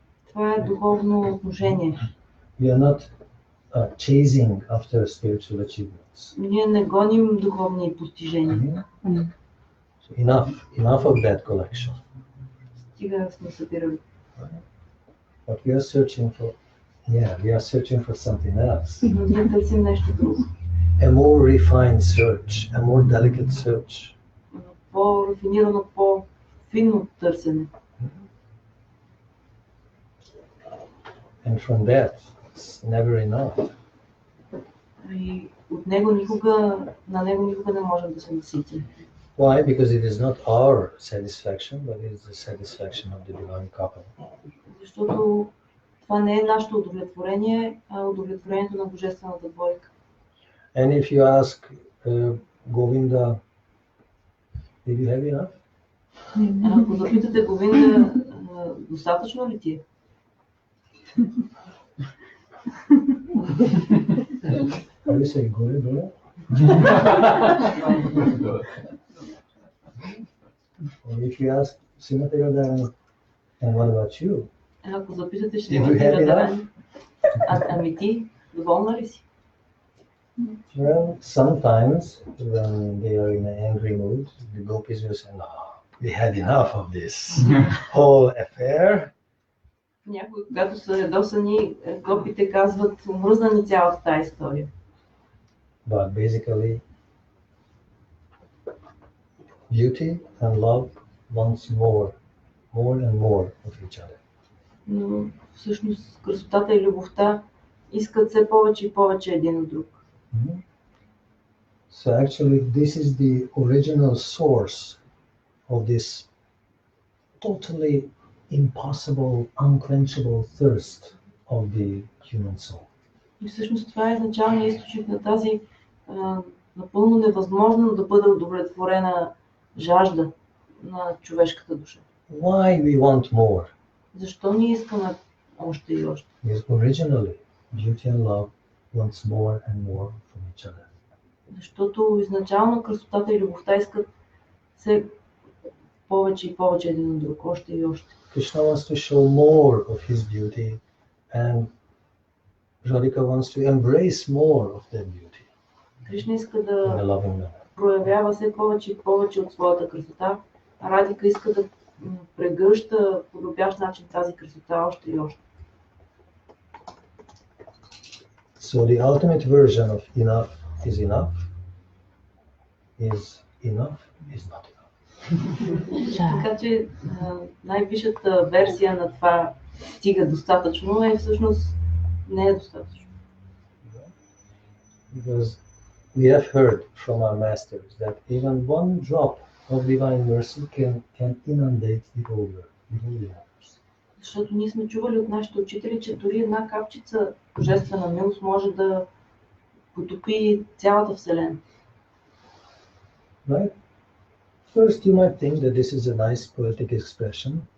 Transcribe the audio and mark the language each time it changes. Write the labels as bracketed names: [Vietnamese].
[Bulgarian] Това е духовно отношение. [English] We are not chasing after spiritual achievements. [Bulgarian] Ние не гоним духовни постижения. [English] So enough of that collection. [Bulgarian] Стига сме събирали. [English] What we are searching for, we are searching for something else. [Bulgarian] Ние търсим нещо друго. [English] A more refined search, a more delicate search. [Bulgarian] По-рафинирано, по-финно търсене. [English] And from that, it's never enough. [Bulgarian] И от него на него никога не можем да се наситим. [English] Why? Because it is not our satisfaction, but it is the satisfaction of the divine couple. [Bulgarian] Защото това не е нашето удовлетворение, а удовлетворението на божествената двойка. [English] And if you ask Govinda, did you have enough? [Bulgarian] Ако запитате Говинда, достатъчно ли ти е? [English] How do you say Govinda? Or if you ask Srimati Radharani, and what about you? [Bulgarian] Ако запитате Шримати Радарани, ами ти, доволна ли си? [English] Well, sometimes when they are in an angry mood, the gopis will say, "No, we had enough of this whole affair." [Bulgarian] Някои, когато са ядосани, гопите казват, омръзна ни цялата тази история. [English] But basically, beauty and love wants more and more of each other. [Bulgarian] Но всъщност красотата и любовта искат все повече и повече един от друг. [English] So actually, this is the original source of this totally impossible, unquenchable thirst of the human soul. [Bulgarian] И всъщност това е началният източник на тази напълно невъзможно да бъде удовлетворена жажда на човешката душа. [English] Why we want more? [Bulgarian] Защо ние искаме още и още? [English] Because originally, beauty and love wants more and more from each other. [Bulgarian] Защото изначално красотата и любовта искат все повече и повече един от друг, още и още. [English] Krishna wants to show more of his beauty, and Radhika wants to embrace more of that beauty. [Bulgarian] Кришна иска [English] In a [Bulgarian] да [English] loving manner. [Bulgarian] проявява все повече и повече от своята красота, а Радика иска да прегръща по любящ начин тази красота още и още. [English] So the ultimate version of enough is enough is not enough. [Bulgarian] Така че най-висшата версия на това стига достатъчно е всъщност не е достатъчно. [English] Because we have heard from our masters that even one drop of divine mercy can inundate the whole universe. [Bulgarian] Защото ние сме чували от нашите учители, че дори една капчица божествена милост може да потопи цялата Вселена. [English] Right? First, you might think that this is a nice poetic expression.